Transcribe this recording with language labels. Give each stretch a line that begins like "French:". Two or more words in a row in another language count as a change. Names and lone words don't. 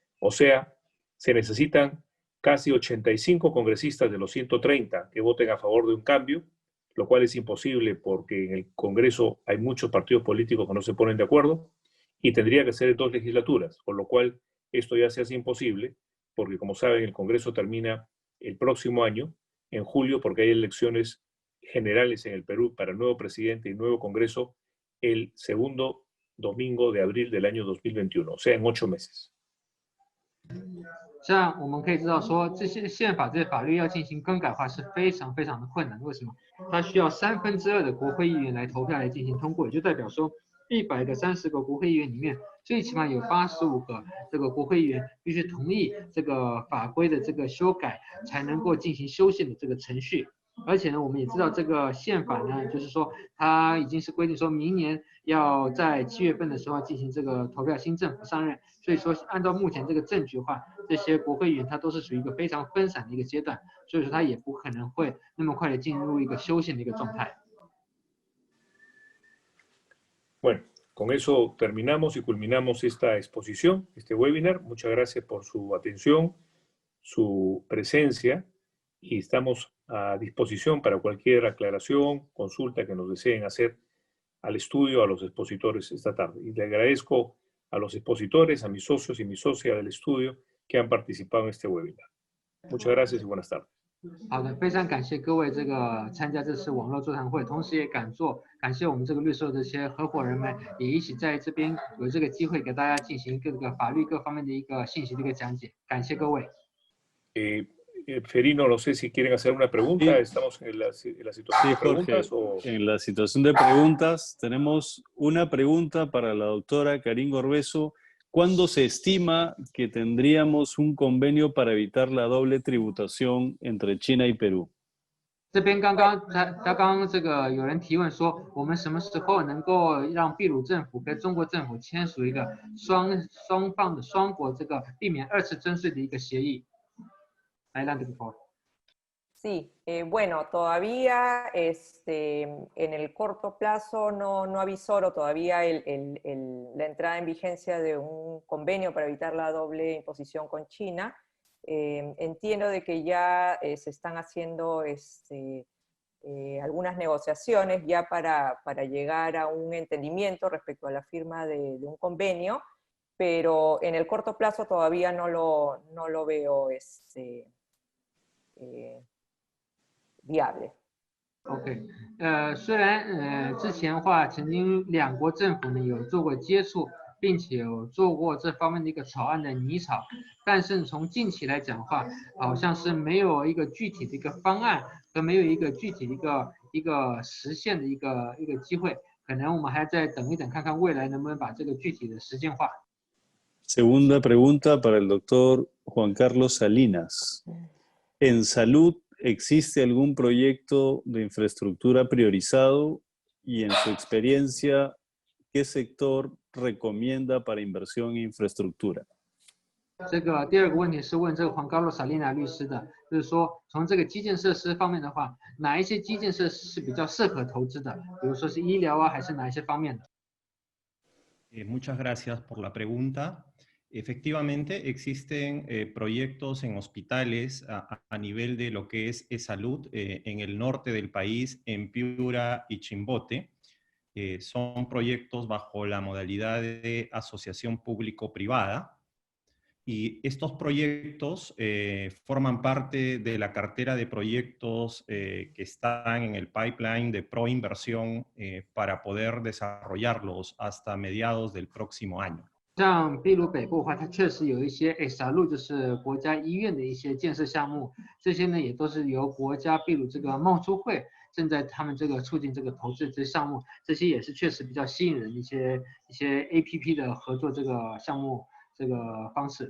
Spanish: O sea, se necesitan casi 85 congresistas de los 130 que voten a favor de un cambio, lo cual es imposible porque en el Congreso hay muchos partidos políticos que no se ponen de acuerdo, y tendría que ser en 2 legislaturas, con lo cual esto ya se hace imposible, porque como saben, el Congreso termina el próximo año, en julio, porque hay elecciones generales en el Perú para nuevo presidente y nuevo Congreso el segundo domingo de abril del año 2021, o sea, en 8 meses.
Chinese: 像我们可以知道说，这些宪法、这些法律要进行更改的话是非常非常的困难。为什么？它需要2/3的国会议员来投票来进行通过，也就代表说，130个国会议员里面，最起码有85个这个国会议员必须同意这个法规的这个修改，才能够进行修宪的这个程序。而且呢，我们也知道这个宪法呢，就是说它已经是规定说明年要在7月份的时候进行这个投票新政府上任，所以说按照目前这个政局的话，这些国会议员他都是属于一个非常分散的一个阶段，所以说他也不可能会那么快的进入一个修宪的一个状态。
Spanish: Bueno, con eso terminamos y culminamos esta exposición, este webinar. Muchas gracias por su atención, su presencia, y estamos a disposición para cualquier aclaración, consulta que nos deseen hacer al estudio, a los expositores esta tarde. Y le agradezco a los expositores, a mis socios y mi socia del estudio que han participado en este webinar. Muchas gracias y buenas tardes.
Chinese: 好的，非常感谢各位这个参加这次网络座谈会，同时也感谢我们这个律师的这些合伙人们，也一起在这边有这个机会给大家进行各个法律各方面的一个信息的一个讲解，感谢各位。
Spanish: Ferino, no sé si quieren hacer una pregunta. Sí. ¿Estamos en la situación de preguntas? En la situación de preguntas tenemos una pregunta para la doctora Karine Orbeso. ¿Cuándo se estima que tendríamos un convenio para evitar la doble tributación entre China y Perú?
Chinese: 这边刚刚这个有人提问说，我们什么时候能够让秘鲁政府跟中国政府签署一个双国这个避免2次征税的一个协议？
Spanish: Adelante, por favor. Sí, bueno, todavía en el corto plazo no avisoro todavía la entrada en vigencia de un convenio para evitar la doble imposición con China. Entiendo de que ya se están haciendo algunas negociaciones ya para llegar a un entendimiento respecto a la firma de un convenio, pero en el corto plazo todavía no lo veo viable.
Chinese: OK， 虽然之前的话，曾经两国政府呢有做过接触，并且有做过这方面的一个草案的拟草，但是从近期来讲的话，好像是没有一个具体的一个方案，和没有一个具体的一个实现的一个机会，可能我们还要再等一等，看看未来能不能把这个具体的实践化。
Spanish: Segunda pregunta para el doctor Juan Carlos Salinas. ¿En salud existe algún proyecto de infraestructura priorizado y en su experiencia, qué sector recomienda para inversión en infraestructura?
Chinese: 这个第二个问题是问这个黄高洛萨利娜律师的，就是说从这个基建设施方面的话，哪一些基建设施是比较适合投资的？比如说是医疗啊，还是哪一些方面的？
Spanish: Muchas gracias por la pregunta. Efectivamente, existen proyectos en hospitales a nivel de lo que es salud en el norte del país, en Piura y Chimbote. Son proyectos bajo la modalidad de asociación público-privada. Y estos proyectos forman parte de la cartera de proyectos que están en el pipeline de proinversión para poder desarrollarlos hasta mediados del próximo año.
Chinese: 像秘鲁北部的话，它确实有一些SRLU，就是国家医院的一些建设项目，这些呢也都是由国家秘鲁这个贸促会正在他们这个促进这个投资这些项目，这些也是确实比较吸引人的一些 APP 的合作这个项目这个方式。